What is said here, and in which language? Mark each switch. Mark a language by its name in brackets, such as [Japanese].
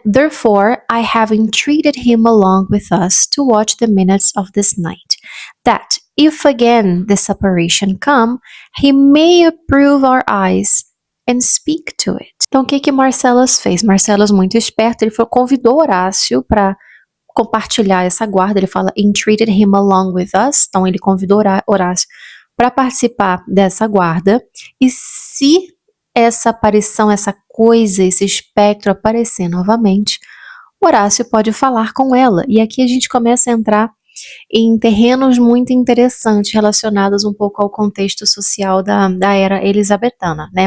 [English] Therefore, I have entreated him along with us to watch the minutes of this night, that if again the separation come, he may approve our eyes and speak to it. [Portuguese] Então, o que Marcellus fez? Marcellus, muito esperto, ele convidou Horácio para compartilhar essa guarda. Ele fala, [English] entreated him along with us. [Portuguese] Então, ele convidou Horácio para participar dessa guarda. E se essa aparição, essa coisa, esse espectro aparecer novamente, Horácio pode falar com ela. E aqui a gente começa a entrar em terrenos muito interessantes relacionados um pouco ao contexto social da era elisabetana, né?